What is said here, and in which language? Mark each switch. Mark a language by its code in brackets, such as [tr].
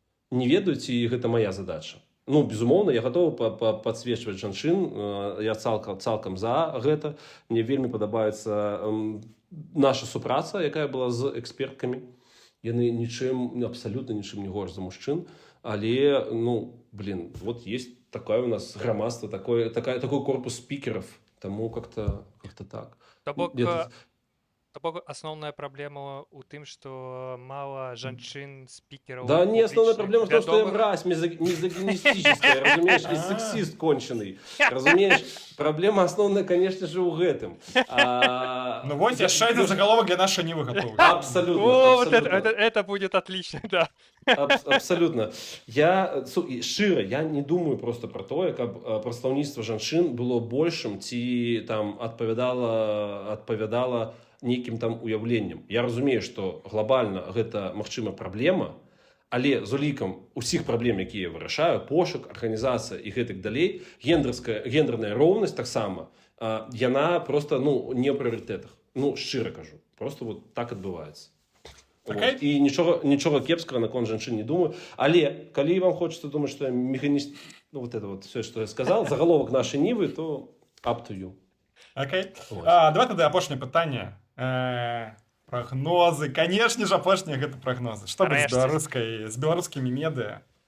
[be] не ведаюць, і гэта моя задача. Ну, безумоўна, я гатовы падсвечваць жанчын, я цалкам за гэта. Мне вельмі падабаецца наша супраца, якая была з эксперткамі. Яны абсалютна нічым не горш за мужчын, але, ну, [ru] блин, вот есть такое у нас грамадство, такой корпус спикеров, тому как-то так. [be] То бок асноўная праблема ў тым, што мала жанчын-спікераў. [ru] Да не, основная проблема в том, что я мразь мизогинистическая, разумеешь, и сексист конченый. Разумеешь, проблема основная, конечно же, у гэтым. Ну вот, яшчэ один заголовок для нашей Нивы готовы. Абсолютно. Это будет отлично, да. Абсолютно. [be] Шчыра, я не думаю просто про тое, каб прадстаўніцтва жанчын было большым ці там адпавядала нейкім там уяўленнем. Я разумею, што глобальна гэта, магчыма, праблема, але з улікам усіх праблем, якія вырашаю, пошук, арганізацыя і гэтак далей, гендерная роўнасць таксама, яна просто, ну, не ў прыоритетах. Ну, шчыра кажу. Просто вот так адбываецца. [en] Okay. [be] І нічога кепскага наконт жанчын не думаю. Але, калі вам хочется думаць, што я механіст... [ru] Ну, вот это вот все, что я сказал, [be] заголовок нашай Нівы, [ru] то [en] up to you. [ru] Окей. [be] Давай тады апошняе пытанне. Прагнозы. Канешне ж, апошнія гэта прагнозы. Што будзе з беларускімі медыа?